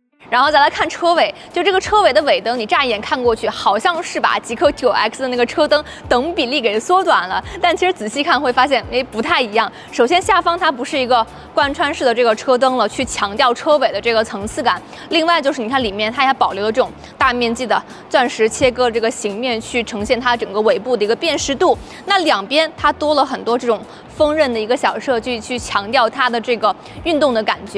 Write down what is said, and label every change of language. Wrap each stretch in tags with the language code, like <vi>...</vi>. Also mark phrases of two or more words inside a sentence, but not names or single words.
<zh>然後再來看車尾，就这个车尾的尾灯，你乍一眼看过去，好像是把极氪 9X 的那个车灯等比例给缩短了，但其實仔細看會發現，不太一樣。首先下方它不是一個貫穿式的這個車燈了，去強調車尾的這個層次感。另外就是你看裡面它也保留了這種大面積的鑽石切割這個形面，去呈現它整個尾部的一個辨識度。那兩邊它多了很多這種鋒刃的一個小設計，去強調它的這個運動的感覺。</zh>